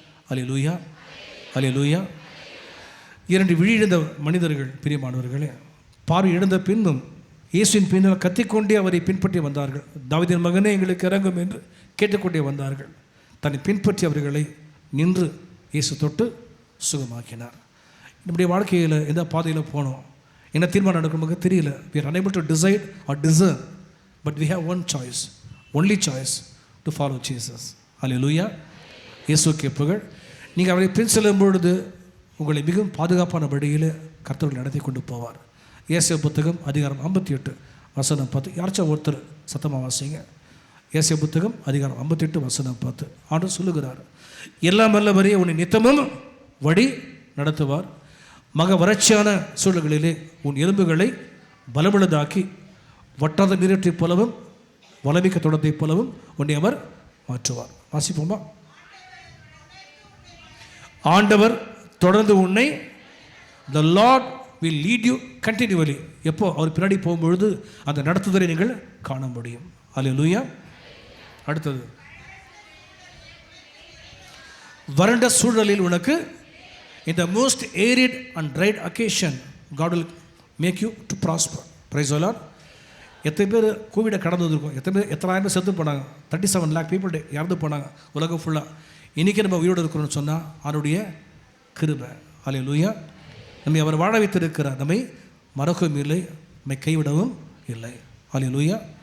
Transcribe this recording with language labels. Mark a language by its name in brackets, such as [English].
[Tamil] அல்லேலூயா, அல்லேலூயா. 2 விழி இழந்த மனிதர்கள், பிரியமானவர்களே, பார்வை இழந்த பின்னும் இயேசுவின் பின்னால் கத்திக்கொண்டே அவரை பின்பற்றி வந்தார்கள். தாவீதின் மகனே எங்களுக்கு இறங்கும் என்று கேட்டுக்கொண்டே வந்தார்கள். தன்னை பின்பற்றி அவர்களை நின்று இயேசு தொட்டு சுகமாக்கினார். நம்முடைய வாழ்க்கையில் எந்த பாதையில் போனோம், என்ன தீர்மானம் நடக்கும் நமக்கு தெரியல. [English] we are unable to decide or discern, but we have one choice, only choice, to follow Jesus. [Tamil] அல்லேலூயா, இயேசுவுக்கு புகழ். நீங்கள் அவரை பின் செல்லும் பொழுது உங்களை மிகவும் பாதுகாப்பான வழியில் கர்த்தர் நடத்தி கொண்டு போவார். ஏசாயா புத்தகம் அதிகாரம் 58 வசனம் 10. யாராச்சும் ஒருத்தர் சத்தமாக வாசிங்க. ஏசாயா புத்தகம் அதிகாரம் 58 வசனம் 10. ஆண்டவர் சொல்லுகிறார், எல்லாம் வல்லவரே உன்னை நித்தமும் வழி நடத்துவார், மக வறட்சியான சூழல்களிலே உன் எலும்புகளை பலமுள்ளதாக்கி, வட்டாத நீரற்றை போலவும் வளமிக்க தொடர்ந்தை போலவும் உன்னை அவர் மாற்றுவார். வாசிப்போமா? ஆண்டவர் தொடர்ந்து உன்னை, [English] the Lord will lead you continually. [Tamil] எப்போ அவர் பின்னாடி போகும்பொழுது அந்த நடத்துதலை நீங்கள் காண முடியும். அல்லேலூயா. அடுத்தது, வறண்ட சூழலில் உனக்கு [English] in the most arid and dried occasion God will make you to prosper. Praise the Lord. [Tamil] எத்தனை பேர் கோவிடை கடந்து வந்திருக்கோம், எத்தனை பேர் செத்து போனாங்க. [English] 37 lakh people [Tamil] இறந்து போனாங்க உலகம் ஃபுல்லாக. இன்றைக்கி நம்ம உயிரோடு இருக்கிறோம்னு சொன்னால் அவருடைய கிருபை. அல்லேலூயா. நம்மை அவர் வாழ வைத்திருக்கிறார், நம்மை மறக்கவும் இல்லை, நம்மை கைவிடவும் இல்லை. அல்லேலூயா.